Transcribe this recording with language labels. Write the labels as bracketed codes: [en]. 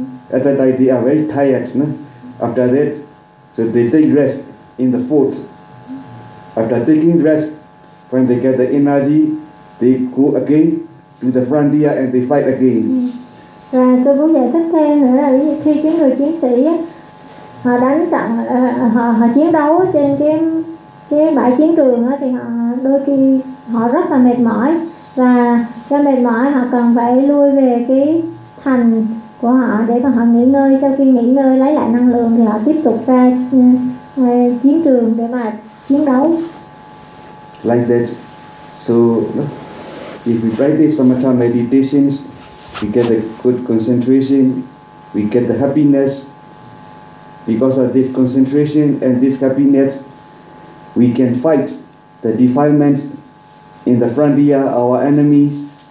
[en] At that time, they are very tired, no? After that, so they take rest in the fort. After taking rest, when they get the energy, they go again to the frontier and they fight again. [vi] Và tôi muốn giải thích thêm nữa là khi cái người chiến sĩ họ đánh trận, họ chiến đấu trên cái bãi chiến trường thì họ đôi khi họ rất là mệt mỏi, và cho mệt mỏi họ cần phải lui về cái thành của họ để mà họ nghỉ ngơi. Sau khi nghỉ ngơi lấy lại năng lượng thì họ tiếp tục ra chiến trường để mà chiến đấu. [en] Like that, so if we practice samatha meditations, we get a good concentration, we get the happiness. Because of this concentration and this happiness, we can fight the defilements in the frontier, our enemies.